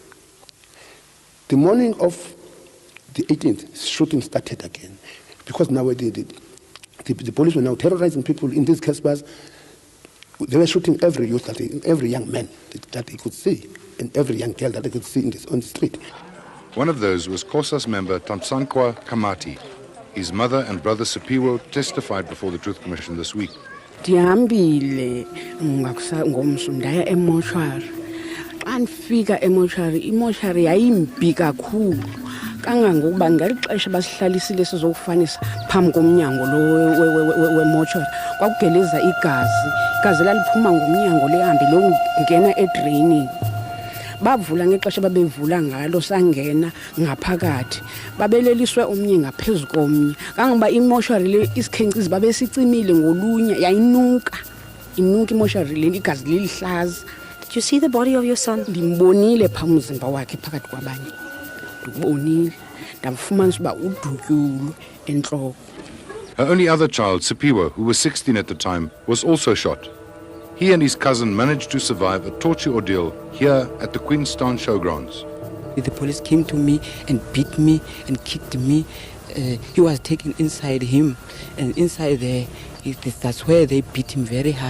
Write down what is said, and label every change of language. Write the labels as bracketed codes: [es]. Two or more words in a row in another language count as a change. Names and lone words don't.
[en] The morning of the 18th, shooting started again because now the police were now terrorizing people in these Caspers. They were shooting every youth, every young man that they could see, and every young girl that they could see on the street. One of those was COSAS member Tansankwa Kamati. His mother and brother Sipiwo testified before the Truth Commission this week. [xh] Ndihambile ngomso ndaya emoshari. Xa ndifika emoshari yayimbi kakhulu. Kangangokuba ngeli xesha basihlalisile sizokufanisa phambi komnyango lo wemoshari. Kwakugeleza igazi laliphuma ngomnyango lihambe longena edrainini. Bavula ngexesha babevula ngalo sangena ngaphakathi babeleliswe omnye ngaphezulu komnye kangoba imoshari le isikhenkcizi babesicimile ngolunya yayinuka imoshari le igazi lilihlaza. [en] Did you see the body of your son? [xh] Ndimbonile phambi umzimba wakhe phakathi kwabanye. ndikubonile ndamfumanisa uba udutyulwe entloko. [en] Her only other child, Sipiwe, who was 16 at the time, was also shot. He and his cousin managed to survive a torture ordeal here at the Queenstown Showgrounds. The police came to me and beat me and kicked me. He was taken inside him, and inside there, that's where they beat him very hard.